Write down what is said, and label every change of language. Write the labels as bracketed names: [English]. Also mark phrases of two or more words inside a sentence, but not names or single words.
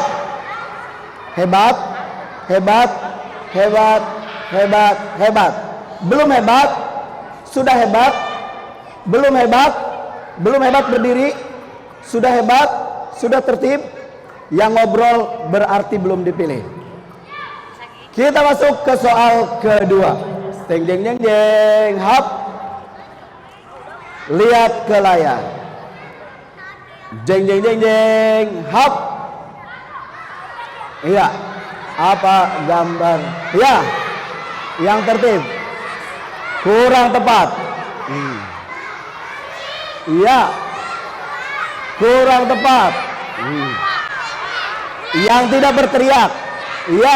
[Indonesian] Hebat, hebat, hebat, hebat, hebat. Belum hebat, sudah hebat. Belum hebat, belum hebat berdiri, sudah hebat, sudah tertib. Yang ngobrol berarti belum dipilih. Kita masuk ke soal kedua. Jeng jeng jeng jeng, hap. Lihat ke layar. Jeng jeng jeng jeng, hap. Iya. Apa gambar? Ya. Yang tertib. Kurang tepat. Iya. Kurang tepat. Yang tidak berteriak. Iya.